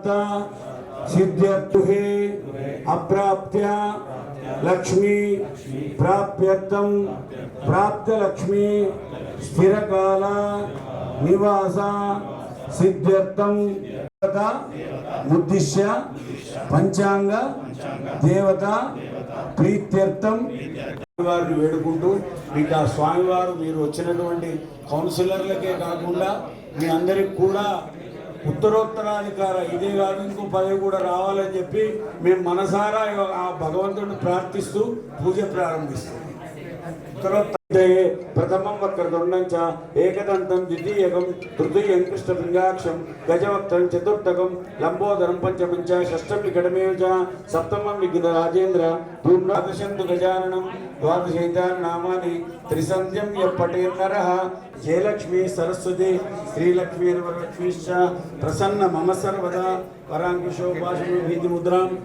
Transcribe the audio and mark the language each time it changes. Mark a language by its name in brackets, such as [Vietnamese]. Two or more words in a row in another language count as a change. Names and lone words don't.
[Sanskrit] सिद्ध्यर्थुहे अप्राप्य लक्ष्मी प्राप्यर्थं प्राप्त लक्ष्मी स्थिरकाल निवास सिद्ध्यर्थं उद्दिश्य पंचांग देवता प्रीत्यर्थं [Telugu] వారిని వేడుకుంటూ మీకు ఆ స్వామివారు మీరు వచ్చినటువంటి కౌన్సిలర్లకే కాకుండా మీ అందరికి కూడా ఉత్తరోత్తరాధికార ఇదే కాదు ఇంకో పదవి కూడా రావాలని చెప్పి మేము మనసారా ఆ భగవంతుడిని ప్రార్థిస్తూ పూజ ప్రారంభిస్తాం. [Sanskrit] प्रथमं वक्रतुण्डं च एकदन्तं द्वितीयकं तृतीयं कृष्णपिङ्गाक्षं गजवक्त्रं चतुर्थकं लम्बोदरं पंचमं च षष्ठं विकटमेव च सप्तमं विघ्नराजेन्द्र पूर्णादशन्तु गजाननं द्वादशैतानि नामानि त्रिसन्ध्यं यः पठेत् नरः जयलक्ष्मी सरस्वती श्रीलक्ष्मीर्वरलक्ष्मीश्च प्रसन्न मम सर्वदा वराङ्कुशोपाशमी भीतिमुद्रां